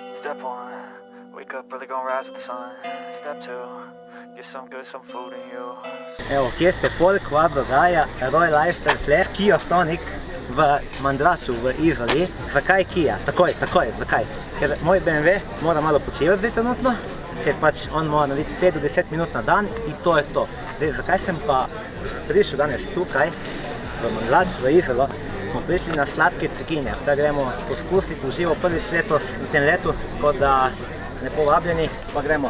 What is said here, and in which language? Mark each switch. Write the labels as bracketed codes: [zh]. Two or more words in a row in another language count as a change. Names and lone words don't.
[en] Step one, wake up early, gonna rise with the sun. Step two, get some good, some food in you. [sl] Evo, kje ste folk, vad dogaja, Royal Lifestyle tle, Kia Stonic v Mandraču v Izoli. Zakaj Kia? Takoj, zakaj? Ker moj BMW mora malo počivati zdaj trenutno, ker pač on mora narediti 5 do 10 minut na dan in to je to. Zdaj, zakaj sem pa prišel danes tukaj, v Mandrač, v Izolo, smo prišli na sladke cekinje, da gremo poskusiti v živo prvič letos v tem letu, tako da lepo vabljeni, pa gremo.